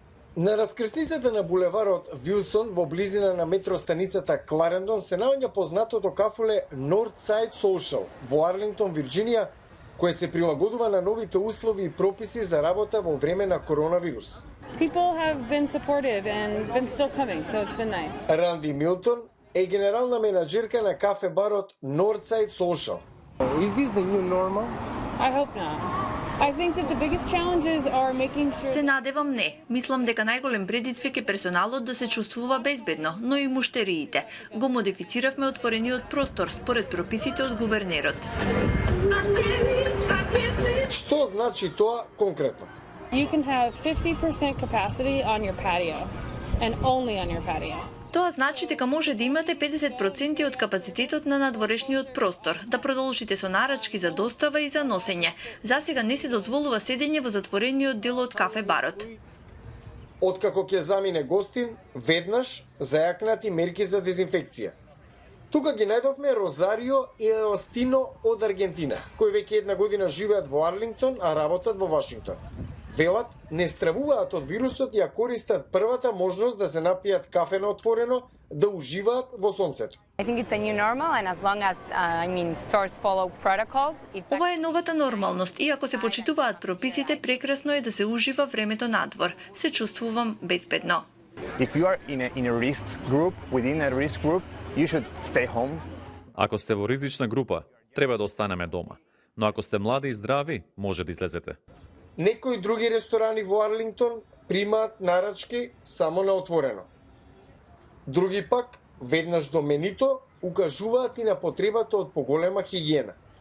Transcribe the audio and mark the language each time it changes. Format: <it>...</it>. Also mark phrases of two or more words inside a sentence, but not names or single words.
<mk>На раскрсницата на булеварот Вилсон во близина на метростаницата Кларендон се наоѓа познатото кафуле Northside Social во Арлингтон, Вирџинија, кое се прилагодува на новите услови и прописи за работа во време на коронавирус.</mk> <en>People have been supportive and been still coming, so it's been nice.</en> <mk>Ранди Милтон е генерална менаџерка на кафе барот Northside Social.</mk> <en>Is this the new normal? I hope not. I think that the biggest challenges are making sure.</en> <mk>Се надевам не. Мислам дека најголем предизвик е персоналот да се чувствува безбедно, но и муштериите. Го модифициравме отворениот простор според прописите од гувернерот. Што значи тоа конкретно?</mk> <en>You can have 50% capacity on your patio and only on your patio.</en> <mk>Тоа значи дека може да имате 50% од капацитетот на надворешниот простор, да продолжите со нарачки за достава и за носење. Засега не се дозволува седење во затворениот дел од кафе барот. Откако ќе замине гостин, веднаш зајакнати мерки за дезинфекција. Тука ги најдовме Розарио и Еластино од Аргентина, кои веќе една година живеат во Арлингтон, а работат во Вашингтон. Велат, не стравуваат од вирусот и ја користат првата можност да се напијат кафе на отворено, да уживаат во сонцето.</mk> <en>I think it's a new normal and as long as stores follow protocols.</en> <mk>Ова е новата нормалност и ако се почитуваат прописите, прекрасно е да се ужива времето надвор. Се чувствувам безбедно.</mk> <en>If you are in a risk group, within a risk group, you should stay home.</en> <mk>Ако сте во ризична група, треба да останеме дома. Но ако сте млади и здрави, може да излезете. Некои други ресторани во Арлингтон примаат нарачки само на отворено. Други пак, веднаш до менито, укажуваат и на потребата од поголема хигиена.</mk>